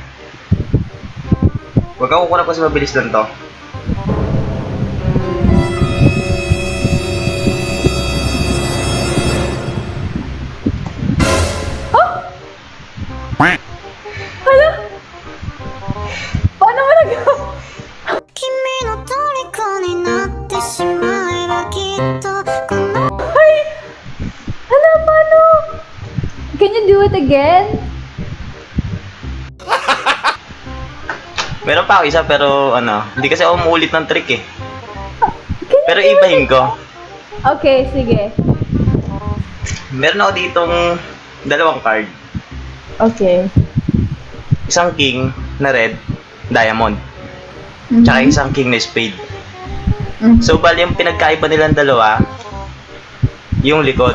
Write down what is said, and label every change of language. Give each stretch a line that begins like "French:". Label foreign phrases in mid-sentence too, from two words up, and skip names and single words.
Filipino: Huwag ka kukurap kasi mabilis lang to. Hala? Paano mo nagawa?
Japanese: 君の虜になってしまえばきっとこの
Filipino: Ay! Hala, paano?
English: Can you do it again?
Filipino: Meron pa ako isa pero ano, hindi kasi ako umuulit ng trick eh.
English: Can you
Filipino: Pero
English: do it
Filipino: ibahin ko. Okay, sige. Meron ako ditong dalawang card. Okay. Isang king na red, diamond. Tsaka isang king na spade. Mhm. So, bali yung pinagkaiba nilang dalawa, yung likod.